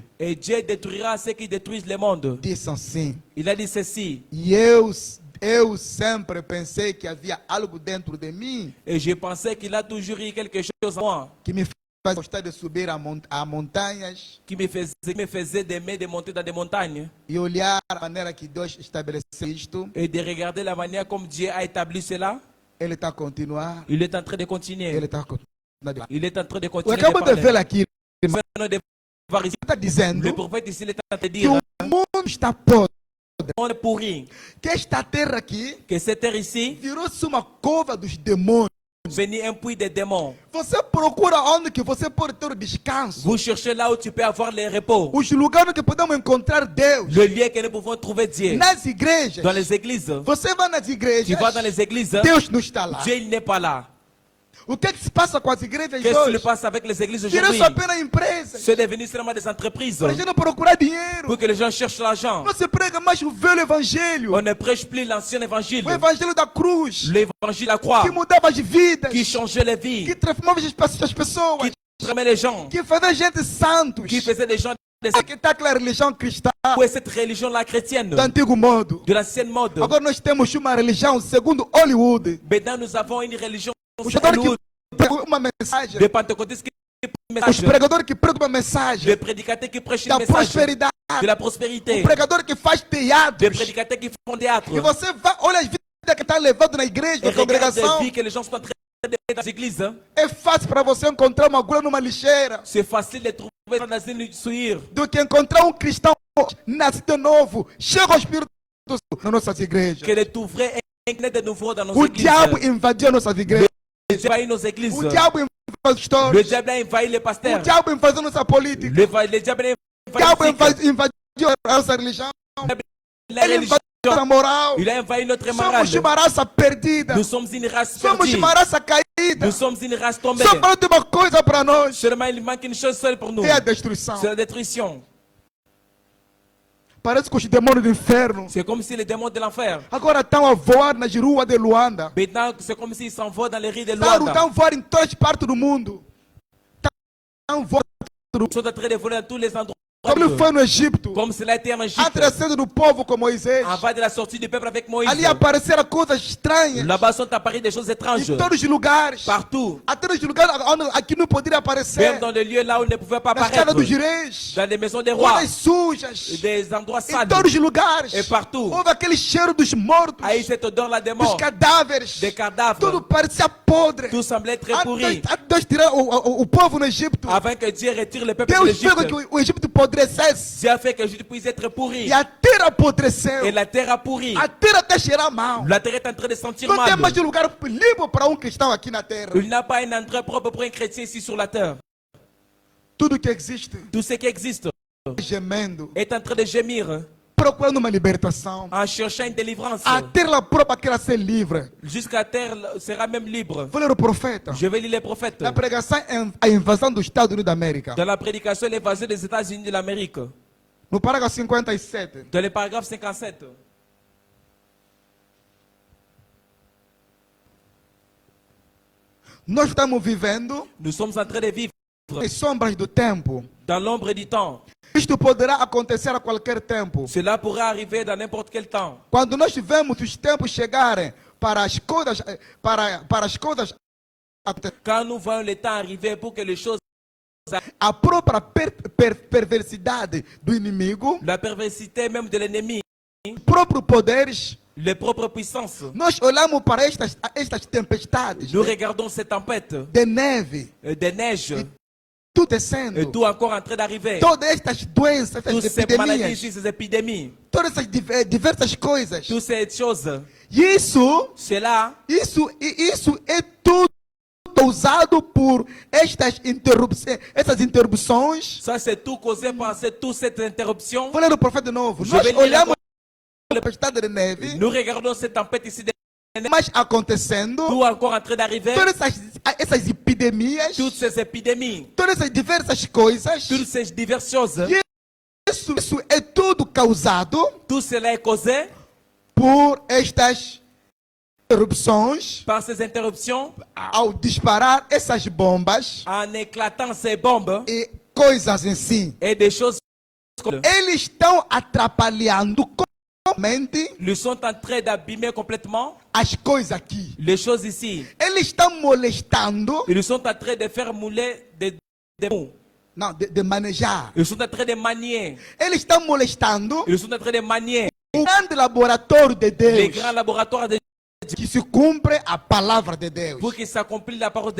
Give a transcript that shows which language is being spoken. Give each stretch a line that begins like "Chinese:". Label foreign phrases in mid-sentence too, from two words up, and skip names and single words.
French: Et Dieu détruira ceux qui détruisent le monde.
Portuguese: Disse assim.
French: Il a dit ceci.
Portuguese: E eu sempre pensei que havia algo dentro de mim
French: Et je pensais qu'il a toujours eu quelque chose en moi
Portuguese: que me gostar de subir a montanhas
French: qui me faisait d'aimer de monter dans des montagnes
Portuguese: e olhar a maneira que Deus estabeleceu isto.
French: et de regarder la manière comme Dieu a établi cela.
Portuguese: Ele está a continuar.
French: Il est en train de continuer.
Portuguese: Ele está a continuar.
French: Il est en train de
Portuguese: Eu
French: continuer.
Portuguese: acabo de ver aqui.
French: Nous venons de voir ici.
Portuguese: Está dizendo
French: Le prophète ici il est en train de
Portuguese: que
French: dire
Portuguese: o mundo está podre.
French: on est pourri.
Portuguese: Que esta terra aqui
French: Que cette terre ici
Portuguese: virou-se uma cova dos demônios.
French: venir un puits des démons.
Portuguese: Você procura onde que você pode ter o descanso.
French: Vous cherchez là où tu peux avoir le repos.
Portuguese: Os lugares que podemos encontrar Deus.
French: Le lieu que nous pouvons trouver Dieu.
Portuguese: Nas igrejas.
French: Dans les églises.
Portuguese: Você vai nas igrejas.
French: Tu vas dans les églises.
Portuguese: Deus não está lá.
French: Dieu il n'est pas là.
Portuguese: O que se passa com as igrejas
French: Qu'est-ce qui se
Portuguese: hoje?
French: passe avec les églises
Portuguese: Virou
French: aujourd'hui?
Portuguese: só apenas empresas.
French: C'est devenu seulement des entreprises
Portuguese: Para a gente procurar dinheiro.
French: pour que les gens cherchent l'argent.
Portuguese: Não se prega mais o velho evangelho.
French: On ne prêche plus l'ancien évangile.
Portuguese: O evangelho da cruz.
French: L'évangile à croix
Portuguese: Que mudava as vidas.
French: qui changeait les vies,
Portuguese: Que transformava as pessoas.
French: qui transformait les gens,
Portuguese: Que fazia gente santos.
French: qui faisait des gens
Portuguese: Que está aquela religião cristã
French: pour cette religion-là chrétienne,
Portuguese: do antigo modo.
French: de l'ancienne mode.
Portuguese: Agora nós temos uma religião segundo Hollywood.
French: Maintenant, nous avons une religion
Portuguese: Os pregadores que pregam uma mensagem.
French: de pentecôtistes qui prêchent une
Portuguese: Os
French: message,
Portuguese: pregadores que pregam uma mensagem
French: de prédicateurs qui prêchent une
Portuguese: da
French: message
Portuguese: prosperidade.
French: de la prospérité,
Portuguese: O pregador que faz
French: de
Portuguese: teatros.
French: prédicateurs qui font théâtre.
Portuguese: E você vai, olha as vidas que estão levando na igreja,
French: Et
Portuguese: na
French: regarde
Portuguese: congregação.
French: les vies que les gens sont en train de faire dans les églises.
Portuguese: É fácil para você encontrar uma agulha numa lixeira
French: C'est facile de trouver dans une souillure
Portuguese: do que encontrar um cristão nascido de novo, cheio do Espírito Santo nas nossas igrejas.
French: que de trouver un de nouveau dans nos
Portuguese: O
French: églises.
Portuguese: diabo invadiu nossas igrejas.
French: Le diable a envahi nos églises.
Portuguese: O diabo invadiu os
French: Le
Portuguese: pastores.
French: diable a envahi les
Portuguese: O
French: pasteurs.
Portuguese: diabo invadiu nossa política.
French: Le diable a
Portuguese: O diabo
French: envahi
Portuguese: invadiu a nossa religião.
French: la
Portuguese: Ele
French: religion.
Portuguese: invadiu nossa moral.
French: Il a envahi notre
Portuguese: Somos
French: morale.
Portuguese: uma raça perdida.
French: Nous sommes une race
Portuguese: Somos
French: perdue.
Portuguese: uma raça caída.
French: Nous sommes une race tombée.
Portuguese: Só falta uma coisa para nós.
French: Seulement, il manque une chose seule pour nous.
Portuguese: É a destruição.
French: C'est la destruction.
Portuguese: Parece que os demônios do inferno
French: C'est comme si les démons de l'enfer.
Portuguese: agora estão a voar nas ruas de Luanda.
French: Maintenant, c'est comme s'ils s'envolent dans les rues de
Portuguese: Estão
French: Luanda.
Portuguese: a voar em todas as partes do mundo. Estão a voar.
French: Ils sont en train de voler dans tous les endroits.
Portuguese: Como foi no Egito.
French: Comme cela a été en Égypte.
Portuguese: Antes da saída do povo com Moisés.
French: Avant de la sortie du peuple avec Moïse.
Portuguese: Ali apareceram coisas estranhas.
French: Là-bas sont apparues des choses étranges.
Portuguese: Em todos os lugares.
French: Partout.
Portuguese: Até nos lugares onde aqui não poderia aparecer.
French: Même dans les lieux là où il ne pouvait pas
Portuguese: Na casa
French: apparaître.
Portuguese: dos reis.
French: Dans les maisons des rois.
Portuguese: Coisas sujas.
French: Des endroits
Portuguese: Em
French: sales.
Portuguese: todos os lugares.
French: Et partout.
Portuguese: Houve aquele cheiro dos mortos.
French: Aí cette odeur là des
Portuguese: Dos
French: morts.
Portuguese: cadáveres.
French: Des cadavres.
Portuguese: Tudo parecia podre.
French: Tout semblait très pourri.
Portuguese: Antes de Deus tirar o povo no Egito.
French: Avant que Dieu retire le peuple de
Portuguese: Deus
French: l'Égypte.
Portuguese: fez com que o Egito apodrecesse.
French: Dieu a fait que l'Égypte puisse être pourri.
Portuguese: E a terra apodreceu.
French: Et la terre a pourri.
Portuguese: A terra até cheirar mal.
French: La terre est en train de sentir
Portuguese: Não tem
French: mal.
Portuguese: mais um lugar limpo para cristão aqui na terra.
French: Il n'a pas un endroit propre pour un chrétien ici sur la terre.
Portuguese: Tudo que existe
French: Tout ce qui existe
Portuguese: gemendo,
French: est en train de gémir
Portuguese: procurando uma libertação.
French: en cherchant une délivrance.
Portuguese: A terra própria quer ser livre.
French: Jusqu'à terre sera même libre.
Portuguese: Vou ler o profeta.
French: Je vais lire les prophètes.
Portuguese: Na pregação a invasão dos Estados Unidos da América.
French: Dans la prédication, l'évasion des États-Unis de l'Amérique.
Portuguese: No parágrafo 57.
French: Dans le paragraphe 57.
Portuguese: Nós estamos vivendo
French: Nous sommes en train de vivre
Portuguese: as sombras do tempo.
French: dans l'ombre du temps.
Portuguese: Isto poderá acontecer a qualquer tempo.
French: Cela pourra arriver dans n'importe quel temps.
Portuguese: Quando nós vemos os tempos chegarem para as coisas, para as coisas,
French: Quand nous voyons le temps arriver pour que les choses,
Portuguese: a própria perversidade do inimigo,
French: la perversité même de l'ennemi,
Portuguese: próprios poderes,
French: les propres puissances,
Portuguese: nós olhamos para estas tempestades
French: nous regardons ces tempêtes
Portuguese: de neve,
French: de neige,
Portuguese: tudo
French: et
Portuguese: descendo,
French: tout encore en train d'arriver.
Portuguese: todas estas doenças,
French: Toutes
Portuguese: estas
French: ces maladies,
Portuguese: epidemias,
French: ici, ces épidémies,
Portuguese: todas essas diversas coisas.
French: toutes ces choses,
Portuguese: E
French: cela,
Portuguese: isso é tudo causado por estas interrupções.
French: ça c'est tout causé par toute cette interruption.
Portuguese: Vou ler o profeta de novo.
French: Je
Portuguese: Nós
French: vais lire
Portuguese: olhamos a tempestade de neve,
French: Nous regardons cette tempête ici,
Portuguese: mas acontecendo,
French: tout encore en train d'arriver,
Portuguese: todas essas epidemias,
French: toutes ces épidémies,
Portuguese: todas essas diversas coisas,
French: toutes ces diverses choses,
Portuguese: isso é tudo causado
French: tout cela est causé
Portuguese: por estas interrupções,
French: par ces interruptions,
Portuguese: ao disparar essas bombas
French: en éclatant ces bombes
Portuguese: e coisas em si.
French: et des choses comme
Portuguese: Eles estão atrapalhando completamente
French: ils sont en train d'abîmer complètement
Portuguese: as coisas aqui.
French: les choses ici.
Portuguese: Eles estão molestando
French: Ils sont en train de faire mouler mots.
Portuguese: não, de manejar.
French: Ils sont en train de manier.
Portuguese: Eles estão molestando
French: Ils sont en train de manier
Portuguese: o grande laboratório de
French: les
Portuguese: Deus,
French: grands laboratoires de Dieu
Portuguese: que se cumpre a palavra de Deus.
French: pour qu'il s'accomplisse la parole de